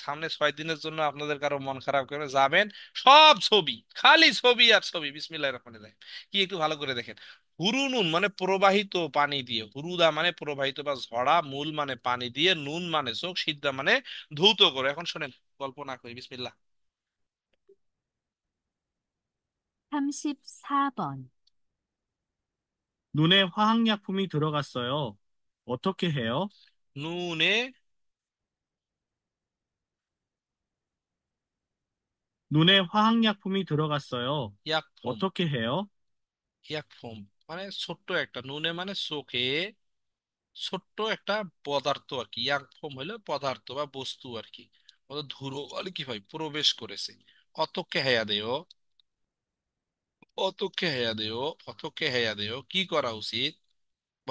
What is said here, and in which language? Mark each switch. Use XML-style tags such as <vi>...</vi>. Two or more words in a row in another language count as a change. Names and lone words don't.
<bn>সামনে 6 দিনের জন্য আপনাদের কারো মন খারাপ করে যাবেন, সব ছবি, খালি ছবি আর ছবি।</bn> <ar>بسم الله الرحمن الرحيم,</ar> <bn>কি একটু ভালো করে দেখেন। হুরুনুন মানে প্রবাহিত পানি দিয়ে, হুরুদা মানে প্রবাহিত বা ঝরা, মূল মানে পানি দিয়ে, নুন মানে চোখ, সিদ্ধা মানে ধৌত করে। এখন শোনেন, গল্প না করি, বিসমিল্লাহ।</bn> <ko>34번. 눈에 화학약품이 들어갔어요. 어떻게 해요?</ko> <bn>নুনে</bn> <ko>눈에 화학약품이 들어갔어요.</ko> <bn>ইয়াকফুম,</bn> <ko>어떻게 해요?</ko> <bn>ইয়াকফুম মানে ছোট্ট একটা, নুনে মানে চোখে, ছোট্ট একটা পদার্থ আর কি। ইয়াকফুম হলো পদার্থ বা বস্তু আর কি। ধুলো বলে কি ভাই প্রবেশ করেছে।</bn> <ko>어떻게 해야 돼, 어떻게 해야 돼, 어떻게 해야 돼</ko> <bn>কি করা উচিত?</bn>